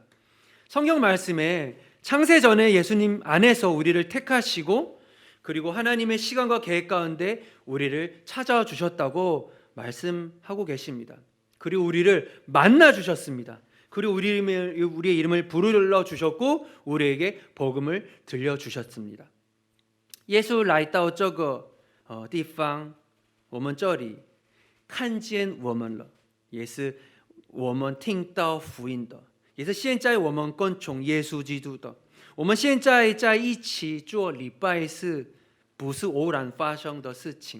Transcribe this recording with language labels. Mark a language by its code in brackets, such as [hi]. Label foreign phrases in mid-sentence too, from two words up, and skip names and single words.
[ko] 성경 말씀에 창세전에 예수님 안에서 우리를 택하시고 그리고 하나님의 시간과 계획 가운데 우리를 찾아와 주셨다고 말씀하고 계십니다. 그리고 우리를 만나 주셨습니다. 그리고 우리의 이름을 부르러 주셨고 우리에게 복음을 들려 주셨습니다. [zh] 耶稣来到这个地方，我们这里看见我们了，也是我们听到福音的，也是现在我们跟从耶稣基督的。我们现在在一起做礼拜是不是偶然发生的事情？